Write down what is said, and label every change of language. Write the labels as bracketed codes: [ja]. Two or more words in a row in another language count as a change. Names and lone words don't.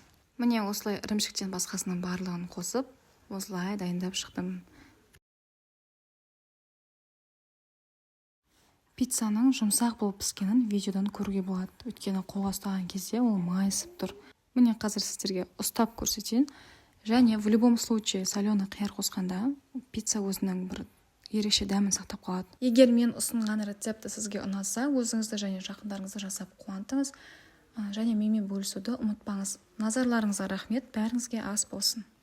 [kk] Міне осылай ірімшіктен басқасының барлығын қосып, осылай дайындап шықтым. Пиццаның жұмсақ болып піскенін видеодан көруге болады, өйткені қолға ұстаған кезде ол майысып тұр. Міне қазір сіздерге ұстап көрсетейін. Және [ru] в любом случае соленый [kk] қияр қосқанда пицца өзінің бір ерекше дәмін сақтап қалады. Егер мен ұсынған рецепті сізге ұнаса, өзіңізді және жақындарыңызды жасап қуантыңыз. Және менімен бөлісуді ұмытпаңыз. Назарларыңызға рахмет, бәріңізге ас болсын.